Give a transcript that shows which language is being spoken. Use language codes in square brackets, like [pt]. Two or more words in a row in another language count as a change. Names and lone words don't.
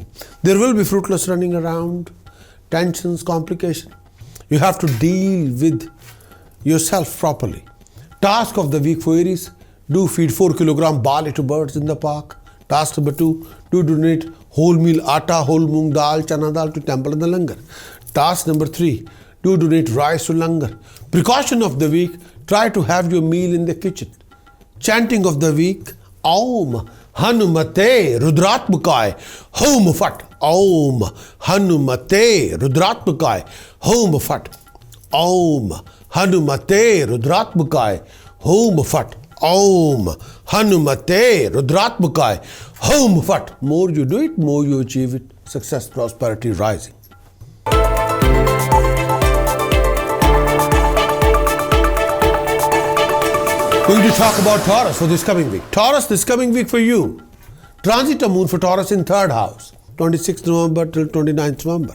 [en] There will be fruitless running around, tensions, complications. You have to deal with yourself properly. Task of the week for Aries, do feed 4 kg barley to birds in the park. Task number 2, do donate whole meal atta, whole [hi] moong dal, chana dal [en] to temple and the langar. Task number 3, do donate rice to langar. Precaution of the week, try to have your meal in the kitchen. Chanting of the week, [sa] Om Hanumate Rudratmukay Hom Fat. Om Hanumate Rudratmukay Hom Fat. Om Hanumate Rudratmukay Hum Fat. Om Hanumate Rudratmukay. Hum Fat. [en] More you do it, more you achieve it. Success, prosperity, rising. Going to talk about Taurus for this coming week. Taurus, this coming week for you. Transit of moon for Taurus in 3rd house, 26th November till 29th November.